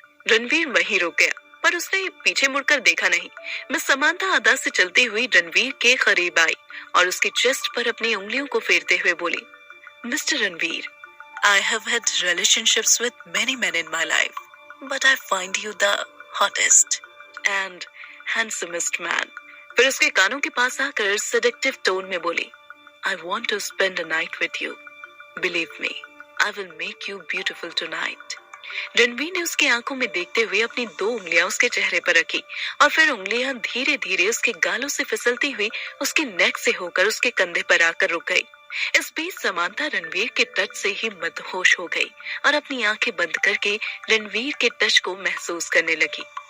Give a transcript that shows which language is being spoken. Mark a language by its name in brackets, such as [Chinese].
[Hindi] रणवीर वहीं रुक गया, पर उसने पीछे मुड़कर देखा नहीं। मिस समांथा अदा से चलती हुई रणवीर के करीब आई और उसकी चेस्ट पर अपनी उंगलियों को फेरते हुए बोली, mister Ranveer, [English] I have had relationships with many men in my life, but I find you the hottest and handsomest man. [Hindi] फिर उसके कानों के पास आकर seductive टोन में बोली, [English] I want to spend a night with you. Believe me, I will make you beautiful tonight. [Hindi] Ranveer ने उसकी आंखों में देखते हुए अपनी दो उंगलियां उसके चेहरे पर रखी और फिर उंगलियां धीरे धीरे उसके गालों से फिसलती हुई उसके नेक से होकर उसके कंधे पर आकर रुक गई। इस बीच समांथा रणवीर के टच से ही मदहोश हो गई और अपनी आंखें बंद करके रणवीर के टच को महसूस करने लगी।